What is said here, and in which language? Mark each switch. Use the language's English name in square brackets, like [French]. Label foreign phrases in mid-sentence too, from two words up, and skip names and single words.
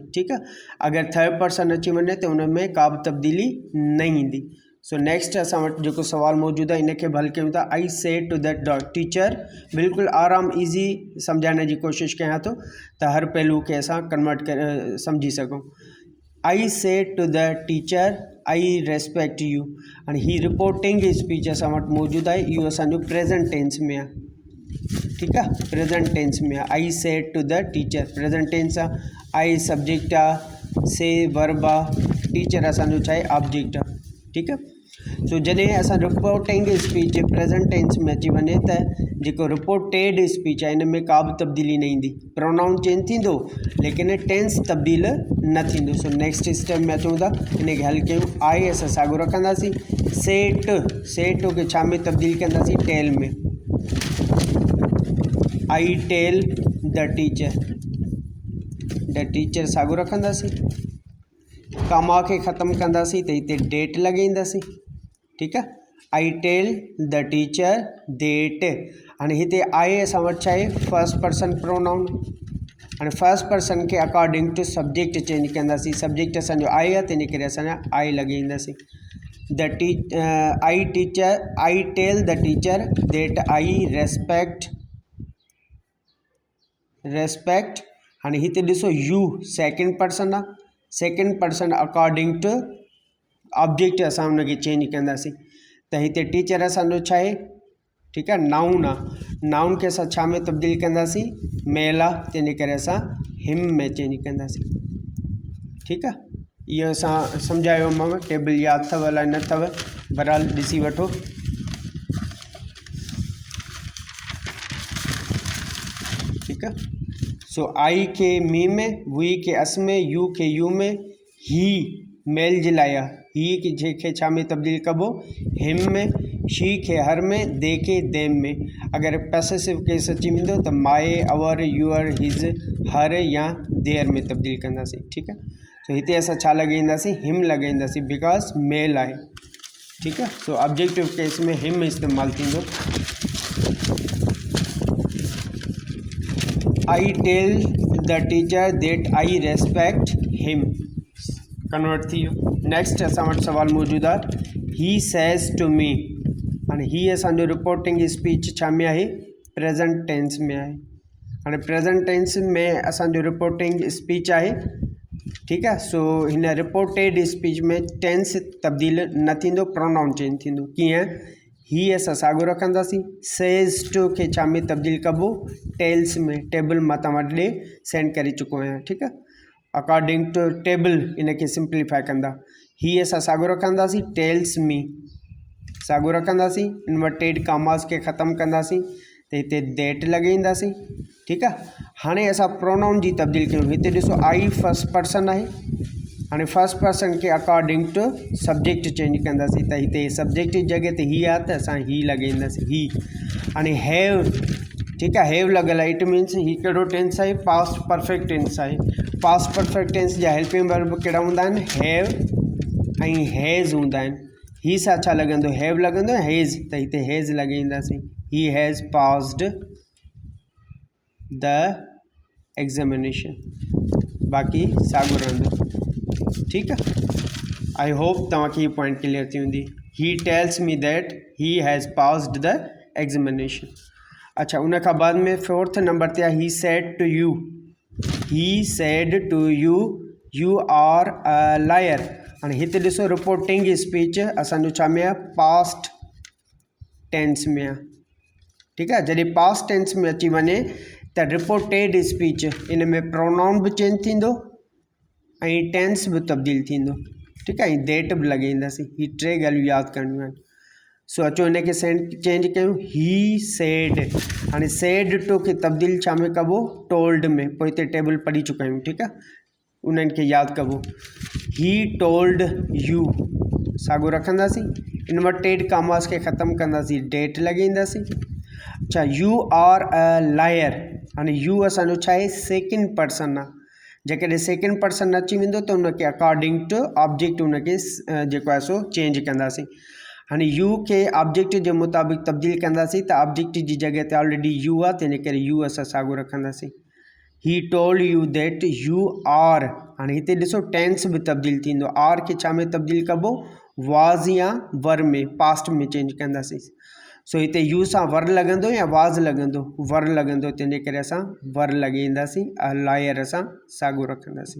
[Sindhi] ठीकु आहे, अगरि [English] third person [Sindhi] अची वञे त उन में का बि तब्दीली न ईंदी। [English] so next [Sindhi] असां वटि जेको सवाल मौजूदु आहे इनखे बि हल कयूं था। [English] I say to the teacher, [Sindhi] बिल्कुलु आराम ईज़ी सम्झाइण जी कोशिशि कयां थो त हर पहलू खे असां कन्वर्ट करे सम्झी सघूं। [English] I say to the teacher I respect you. [Sindhi] हाणे ही [English] reporting speech [Sindhi] असां वटि मौजूदु आहे, इहो असांजो [English] present tense [Sindhi] में आहे। ठीकु आहे, [English] present tense [Sindhi] में आहे। [English] I say to the teacher present tense [Sindhi] आहे, [English] I subject [Sindhi] आहे, [English] say verb [Sindhi] आहे, टीचर असांजो छा आहे, ऑब्जेक्ट आहे। ठीकु आहे, सो जॾहिं असां [English] reporting speech present tense [Sindhi] में अची वञे त जेको [English] reported speech [Sindhi] आहे इन में का बि तब्दीली न ईंदी, [English] pronoun change [Sindhi] थींदो लेकिन टेंस तब्दील न थींदो। [English] so next step [Sindhi] में अचूं था, इनखे हल कयूं। आई असां साॻियो रखंदासीं, सेट खे छा में तब्दील कंदासीं, टेल में। [English] I tell the teacher [Sindhi] साॻियो रखंदासीं, कामा खे ख़तमु कंदासीं त हिते डेट लॻाईंदासीं। ठीकु आहे, [English] I tell the teacher that. [Sindhi] हाणे हिते आई असां वटि छा आहे, [English] first person pronoun. [Sindhi] हाणे [English] first person [Sindhi] खे [English] according to subject change [Sindhi] कंदासीं, सब्जेक्ट असांजो आई आहे तंहिं करे असां आई लॻाईंदासीं। [English] I tell the teacher that I respect. [Sindhi] हाणे हिते ॾिसो, [English] you second person [Sindhi] आहे, [English] second person according to object [Sindhi] असां उनखे चेंज कंदासीं, त हिते टीचर असांजो छा आहे, ठीकु आहे, नाउन आहे। नाउन खे असां छा में तब्दील कंदासीं, मेल आहे, तंहिं करे असां हिम में चेंज कंदासीं। ठीकु आहे, ये असां सम्झायोमांव, टेबल यादि अथव अलाए न अथव, बहरहाल ॾिसी वठो। ठीकु आहे। सो आई खे मी में, वी खे अस में, यू खे यू में, [English] he male [Sindhi] जे लाइ आहे, ही जंहिंखे छा में तब्दील कबो, हिम में, शी खे हर में, दे खे देम में। अगरि [English] possessive case [Sindhi] अची वेंदो त [English] my, our, your, his, her [Sindhi] या देयर में तब्दील कंदासीं। ठीकु आहे। सो हिते असां छा लॻाईंदासीं, हिम लॻाईंदासीं, [English] because male [Sindhi] आहे। ठीकु आहे। सो [English] objective case [Sindhi] में हिम इस्तेमालु थींदो। [English] I tell the teacher that I respect him, [Sindhi] कन्वर्ट थी वियो। नेक्स्ट असां वटि सवाल मौजूदु आहे, [English] he says to me. [Sindhi] हाणे ही असांजो [English] reporting speech [Sindhi] छा में आहे, [English] present tense [Sindhi] में आहे। हाणे [English] present tense [Sindhi] में असांजो [English] reporting speech [Sindhi] आहे। ठीकु आहे। सो हिन [English] reported speech [Sindhi] में टेंस तब्दील न थींदो, [English] pronoun change [Sindhi] थींदो। कीअं, ही असां साॻियो रखंदासीं। [English] says to [Sindhi] खे छा में तब्दील कबो, टेल्स में। टेबल मां तव्हां वटि ॾे सेंड करे चुको आहियां। ठीकु आहे। अकॉर्डिंग टू टेबल इनखे सिंप्लीफाई कंदा। ही असां साॻियो रखंदासीं, [English] tells me [Sindhi] साॻियो रखंदासीं। [English] inverted commas [Sindhi] खे ख़तमु कंदासीं त हिते देट लॻाईंदासीं। ठीकु आहे। हाणे असां प्रोनाउन जी तब्दील कयूं। हिते ॾिसो आई [English] first person [Sindhi] आहे। हाणे [English] first person [Sindhi] खे [English] according to subject change [Sindhi] कंदासीं त हिते सब्जेक्ट जी जॻह ते ही आहे त असां ही लॻाईंदासीं, ही। हाणे हैव, ठीकु आहे, हैव लॻल आहे, [English] it means he [Sindhi] कहिड़ो टेंस आहे, [English] past perfect tense [Sindhi] आहे। [English] past perfect tense [Sindhi] जा [English] helping verb [Sindhi] कहिड़ा हूंदा आहिनि, हैव ऐं हैज़ हूंदा आहिनि। ही सां छा लॻंदो, हैव लॻंदो, हैज़, त हिते हैज़ लॻाईंदासीं। [English] he has passed the examination, बाक़ी साॻियो रहंदो। [Sindhi] ठीकु आहे। [English] I hope [Sindhi] तव्हांखे हीअ [English] point clear [Sindhi] थी हूंदी। [English] He tells me that he has passed the examination. [Sindhi] अच्छा, उन खां बाद में [English] fourth number [Sindhi] ते आहे, [English] he said to you. He said to you, you are a liar. [Sindhi] हाणे हिते ॾिसो [English] reporting speech [Sindhi] असांजो छा में आहे, [English] past tense [Sindhi] में आहे। ठीकु आहे। जॾहिं [English] past tense [Sindhi] में अची वञे त [English] reported speech [Sindhi] इन में प्रोनाउन बि चेंज थींदो ऐं टेंस बि तब्दील थींदो। ठीकु आहे। ऐं देट बि लॻाईंदासीं। ही टे ॻाल्हियूं यादि करणियूं आहिनि। सो अचो हिनखे चेंज कयूं। [English] he said, [Sindhi] हाणे [English] said to [Sindhi] खे तब्दील छा में कबो, टोल्ड में। पोइ हिते टेबल पढ़ी चुका आहियूं। ठीकु आहे। उन्हनि खे यादि कबो। [English] he told you [Sindhi] साॻियो रखंदासीं। [English] inverted commas [Sindhi] खे ख़तमु कंदासीं, डेट लॻाईंदासीं। अच्छा, [English] You are a liar. [Sindhi] हाणे यू असांजो छा आहे, [English] second person [Sindhi] आहे। जेकॾहिं [English] second person [Sindhi] अची वेंदो त उनखे [English] according to object [Sindhi] उनखे जेको आहे सो चेंज कंदासीं। हाणे यू खे ऑब्जेक्ट जे मुताबिक़ तब्दील कंदासीं त ऑब्जेक्ट जी जॻह ते [English] already you [Sindhi] आहे, त इन करे यू असां साॻियो रखंदासीं। [English] He told you that you are. [Sindhi] हाणे हिते ॾिसो टेंस बि तब्दील थींदो। आर खे छा में तब्दील कबो, वाज़ या वर में, पास्ट में चेंज कंदासीं। सो हिते यू सां वर लॻंदो या वाज़ लॻंदो, वर लॻंदो, तंहिंजे करे असां वर लॻाईंदासीं। लायर असां साॻियो रखंदासीं।